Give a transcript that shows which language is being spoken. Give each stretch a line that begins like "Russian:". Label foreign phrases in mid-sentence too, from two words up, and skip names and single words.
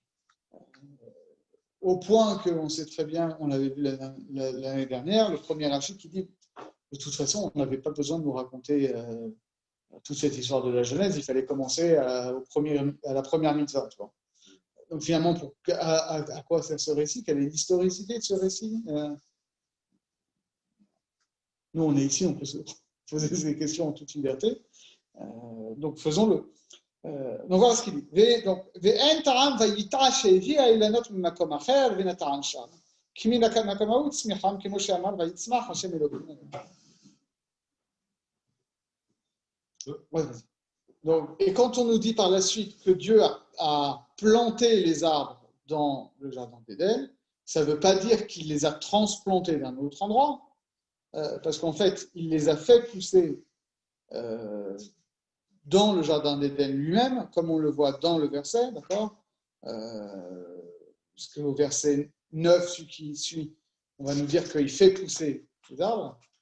French: Au point qu'on sait très bien, on l'avait vu l'année dernière, le premier Rachid qui dit de toute façon, on n'avait pas besoin de nous raconter toute cette histoire de la Genèse, il fallait commencer à la première mitzvah. Tu vois. Donc finalement, à quoi sert ce récit? Quelle est l'historicité de ce récit? Nous, on est ici, on peut se poser des questions en toute liberté. Donc faisons-le. Donc voilà ce qu'il dit.
Hebrew: ואין טעם ויטע שהביאם אילנות ממקום אחר ונטען שם. כי מן המקום הוא צמיחתם כמו שאמר ויצמח השם אלוקים.
French: Donc, et quand on nous dit par la suite que Dieu a planté les arbres dans le jardin d'Éden, ça ne veut pas dire qu'il les a transplantés d'un autre endroit, parce qu'en fait, il les a fait pousser dans le jardin d'Éden lui-même, comme on le voit dans le verset, d'accord, parce qu'au verset 9, celui qui suit, on va nous dire qu'il fait pousser les arbres.